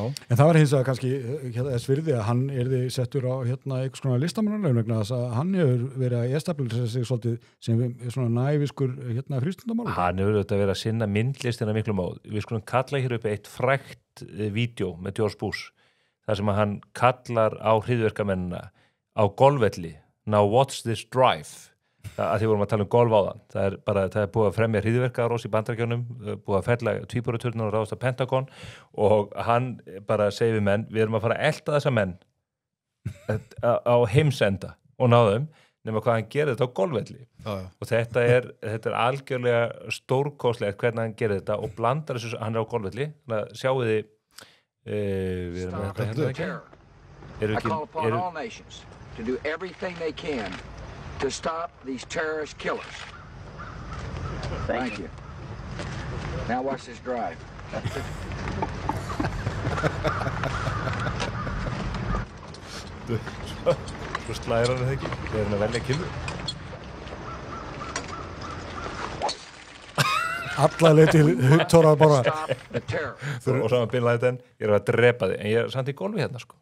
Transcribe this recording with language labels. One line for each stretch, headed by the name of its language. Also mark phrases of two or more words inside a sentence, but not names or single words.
Icelandic: En það var hins vegar kannski þess virði að hann yrði settur á einhvers konar listamannalaun vegna þess að hann hefur verið að establisa sig svolítið sem svona næviskur frístundamál. Hann hefur verið að sinna myndlistina miklu móð. Við skulum kalla hér upp eitt frægt vídeo með George Bush þar sem að hann kallar á hryðjuverkamennina á golfvelli.
English: Now what's this drive?
Icelandic: Að því vorum að tala um golf áðan. Það er búið að fremja hryðjuverkaárás í Bandaríkjunum, búið að fella tvíburaturnum og ráðast á Pentagon og hann bara segir við menn, við erum að fara að elta þessa menn á heimsenda og náðum, nema hvað hann gerir þetta á golfvelli. Og þetta er algjörlega stórkostlegt hvernig hann gerir þetta og blandar þessu, hann er á golfvelli, þannig að sjáu þið við erum að þetta ekki.
English: I call upon all nations to do everything they can to stop these terrorist killers. Thank you. Now watch this drive.
Icelandic: Svo slæðir hann ekki. Við erum að velja killu. Alla leið til hugtóra bara. Og saman Bin Laden, ég er að drepa þig, en ég er samt í golfi hérna, sko.